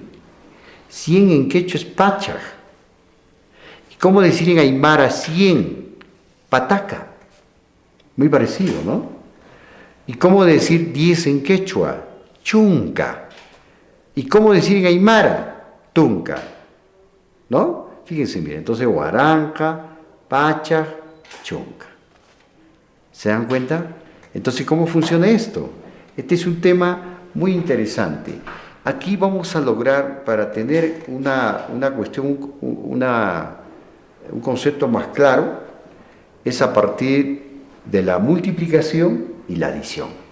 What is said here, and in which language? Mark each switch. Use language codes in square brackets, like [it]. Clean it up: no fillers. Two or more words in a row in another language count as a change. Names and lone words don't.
[es] 100 en quechua es pachaj. ¿Y cómo decir en aymara 100? Pataca. Muy parecido, ¿no? ¿Y cómo decir 10 en quechua? Chunca. ¿Y cómo decir en aymara? Tunca, ¿no? Fíjense, miren, entonces [qu] guaranca, pacha, chunca. [es] ¿Se dan cuenta? Entonces, ¿cómo funciona esto? Este es un tema muy interesante. Aquí vamos a lograr, para tener una cuestión, un concepto más claro, es a partir de la multiplicación y la adición.